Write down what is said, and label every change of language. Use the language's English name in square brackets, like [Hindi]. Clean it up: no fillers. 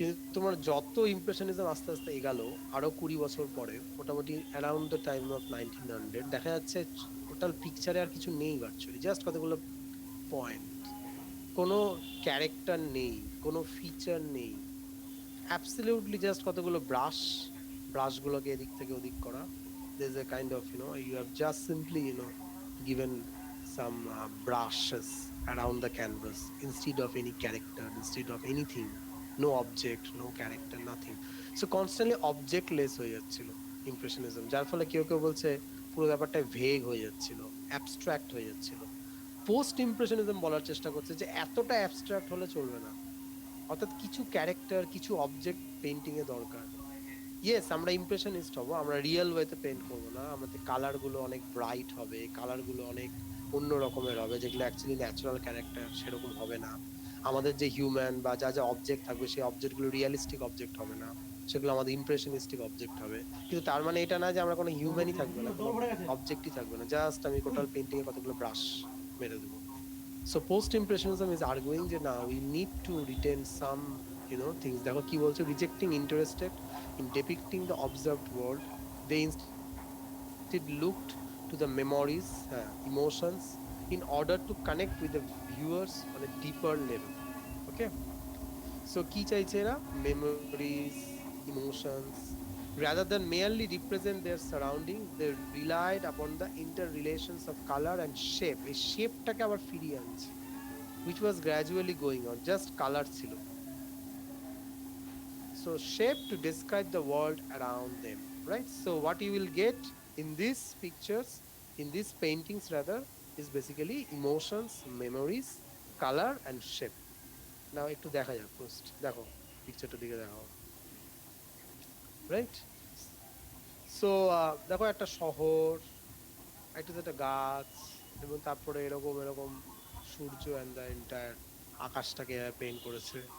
[Bangla] কিন্তু তোমার যত ইমপ্রেশনিজম আস্তে আস্তে এগালো, আরো 20 বছর পরে, মোটামুটি [English] around the time of 1900, [Bangla] দেখা যাচ্ছে টোটাল পিকচারে আর কিছু নেই ভার্চুয়ালি, জাস্ট কতগুলো পয়েন্ট, কোনো ক্যারেক্টার নেই, কোনো ফিচার নেই, অ্যাবসলিউটলি জাস্ট কতগুলো ব্রাশগুলোকে এদিক থেকে ওদিক করা। [English] there's a kind of, you have just simply, given some brushes around the canvas instead of any character, instead of anything, no object, no character, nothing. So constantly objectless [Bangla] হয়ে যাচ্ছিল impressionism, যার ফলে কেউ কেউ বলছে পুরো ব্যাপারটা ভেগ হয়ে যাচ্ছিল, অ্যাবস্ট্রাক্ট হয়ে যাচ্ছিল। পোস্ট ইমপ্রেশনিজম বলার চেষ্টা করছে যে এতটা অ্যাবস্ট্রাক্ট হলে চলবে না, অর্থাৎ কিছু ক্যারেক্টার, কিছু অবজেক্ট পেইন্টিং এ দরকার। ইয়েস, আমরা ইমপ্রেশনিস্ট হব, আমরা রিয়েল ওয়েতে পেইন্ট করব না, আমাদের কালারগুলো অনেক ব্রাইট হবে, কালারগুলো অনেক অন্য রকমের হবে, যেগুলো অ্যাকচুয়ালি ন্যাচারাল ক্যারেক্টার সেরকম হবে না। আমাদের যে হিউম্যান বা যা যা অবজেক্ট থাকবে সেই অবজেক্টগুলো রিয়েলিস্টিক অবজেক্ট হবে না, সেগুলো আমাদের ইমপ্রেশনিস্টিক অবজেক্ট হবে। কিন্তু তার মানে এটা না যে আমরা কোনো হিউম্যানই থাকবে না, কোনো অবজেক্টই থাকবে না, জাস্ট আমি টোটাল পেইন্টিং এ কতগুলো ব্রাশ মেরে দেবো। [English] So post-impressionism is arguing that now we need to retain some, things. [Bangla] দেখো কি বলছে, [English] rejecting interested in depicting the observed world, they instead looked to the memories, emotions, in order to connect with the viewers on a deeper level. Okay? So [Bangla] কি চাইছে এরা? [English] Memories, emotions. Rather than merely represent their surroundings, they relied upon the interrelations of color and shape. [Bangla] এই শেপটাকে আবার ফিরিয়ে আনছে, [English] which was gradually going on, just color [Bangla] ছিল। [English] So shape to describe the world around them, right? So what you will get in these pictures, in these paintings rather, is basically emotions, memories, color and shape. [Bangla] Now একটু দেখা যাক, post দেখো, পিকচারটা দিকে দেখো, right? So দেখো একটা শহর, একটা গাছ, এবং তারপরে এরকম এরকম সূর্য [English] and the entire [Bangla] আকাশটাকে পেইন্ট করেছে।